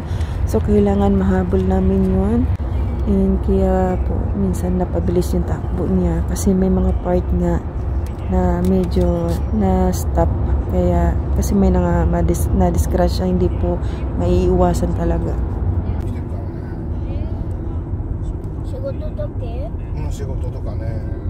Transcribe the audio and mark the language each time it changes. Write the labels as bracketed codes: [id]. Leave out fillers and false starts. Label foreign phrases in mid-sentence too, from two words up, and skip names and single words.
[tl] So kailangan mahabol namin yun. And kaya po minsan napabilis yung takbo niya kasi may mga part nga na medyo na stop. Kaya kasi may na-discrash siya, hindi po maiiwasan talaga. [ja] 仕事とけ? 仕事とかね.